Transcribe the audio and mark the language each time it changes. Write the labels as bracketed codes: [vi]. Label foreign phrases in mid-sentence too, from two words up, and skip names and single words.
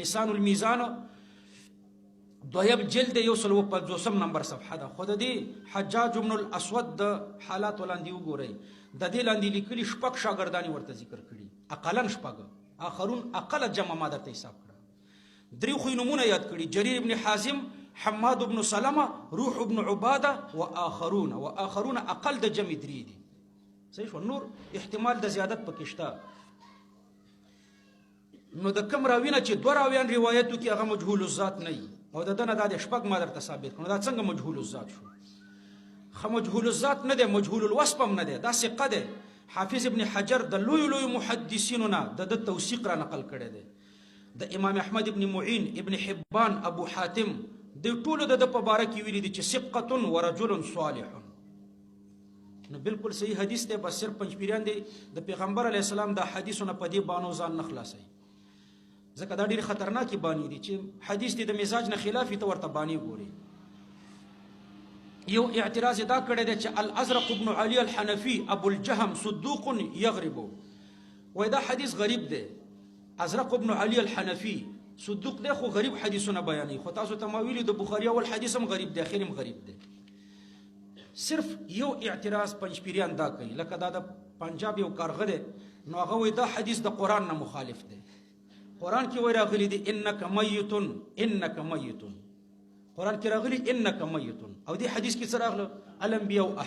[ps] لسان المیزان دویم جلد 150 نمبر صفحه ده. خود دې حجاج ابن الاسود د حالات ولاندې وګورئ. د دې لاندې لیکلي شپږ شاګردانی ورته ذکر کړي، اقلن شپږ، [ar] آخرون اقل [ps] جمع ما درته حساب کړه. درې خو نمونه یاد کړي: جریر ابن حازم، حماد ابن سلمہ، روح ابن عباده [ar] و آخرون اقل [ps] د جمع درې دي. صحیح شو. نور احتمال د زیادت پکې شته. نو د کم راوینه چې دوه راویان روایتو کې هغه [ar] مجهول الذات [ps] نه وي او د دنه د شپږ ما درته ثابت کړو، دا څنګه [ar] مجهول الذات [ps] شو؟ خو [ar] مجهول الذات [ps] نه دی، [ar] مجهول الوصف [ps] هم نه دی، دا ثقه دی. حافظ ابن حجر د لوی محدثینو نه د توثیق را نقل کړی دی. د امام احمد ابن معین، ابن حبان، ابو حاتم د ټولو د په باره کې ویلي دي چې [ar] ثقه ورجل صالح. [ps] نو بالکل صحیح حدیث دی. بس صرف پنځپیریان دی د پیغمبر علی السلام د حدیثونه په دې بانو ځان نه خلاصي، ځکه دا ډېر خطرناکي بانی دي چې حدیث دی د مزاج نه خلاف ته ورته بانی ګوري. یو اعتراض دا کړی دی چې الازرق ابن علی الحنفی ابو الجهم [ar] صدوق یغرب، [ps] وای دا حدیث غریب دی. ازرق ابن علی الحنفی صدوق دی خو غریب حدیثونه بیانوي، خو تاسو ته ما ویلي د بخاری اول حدیث هم غریب دی، اخر هم غریب دی. صرف یو اعتراض پنځپیریان دا کوي، لکه دا د پنجاب یو کارغه دی، نو هغه وای دا حدیث د قرآن نه مخالف دی. قرآن کې وای راغلی دی [ar] انک میت، [ps] قرآن کې راغلی [ar] انک میت، [ps] او دې حدیث کې څه راغله؟